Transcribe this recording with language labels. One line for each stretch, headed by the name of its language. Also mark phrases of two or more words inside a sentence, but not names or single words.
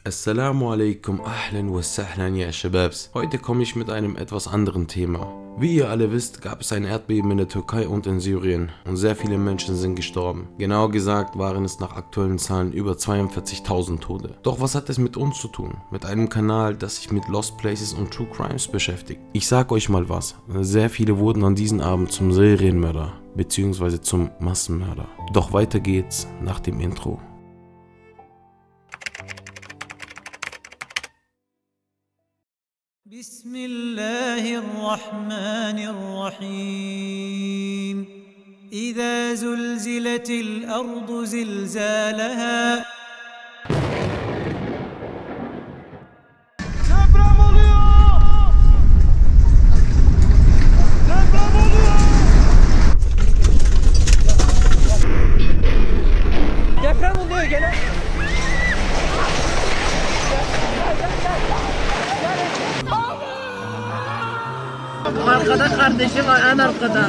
Arabic: السلام عليكم، أهلا وسهلا يا شباب.
German: Heute komme ich mit einem etwas anderen Thema. Wie ihr alle wisst, gab es ein Erdbeben in der Türkei und in Syrien und sehr viele Menschen sind gestorben. Genauer gesagt waren es nach aktuellen Zahlen über 42.000 Tote. Doch was hat es mit uns zu tun? Mit einem Kanal, das sich mit
English: Lost Places
German: und
English: True Crimes
German: beschäftigt. Ich sag euch mal was, sehr viele wurden an diesem Abend zum Serienmörder bzw. zum Massenmörder. Doch weiter geht's nach dem Intro.
Arabic: بسم الله الرحمن الرحيم إذا زلزلت الأرض زلزالها
Turkish: Deprem oluyor! Deprem oluyor! Deprem oluyor gene. Arkada kardeşim var, en arkada.